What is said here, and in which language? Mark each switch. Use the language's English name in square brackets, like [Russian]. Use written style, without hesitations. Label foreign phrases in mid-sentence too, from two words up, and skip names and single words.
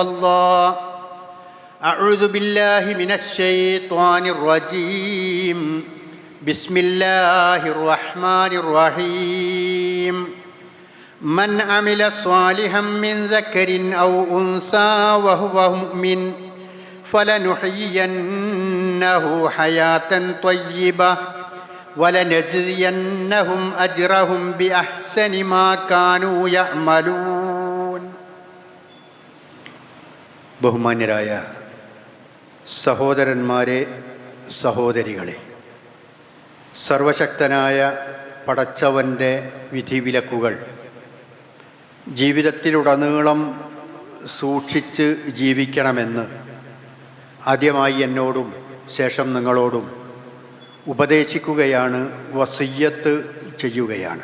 [Arabic] الله أعوذ بالله من الشيطان الرجيم بسم الله الرحمن الرحيم من عمل صالحا من ذكر أو أنثى وهو مؤمن فلنحيينه حياة طيبة ولنجزينهم أجرهم بأحسن ما كانوا يعملون. [Malayalam] ബഹുമാന്യരായ സഹോദരന്മാരെ, സഹോദരികളെ, സർവശക്തനായ പടച്ചവൻ്റെ വിധിവിലക്കുകൾ ജീവിതത്തിലുടനീളം സൂക്ഷിച്ച് ജീവിക്കണമെന്ന് ആദ്യമായി എന്നോടും ശേഷം നിങ്ങളോടും ഉപദേശിക്കുകയാണ്, വസിയ്യത്ത് ചെയ്യുകയാണ്.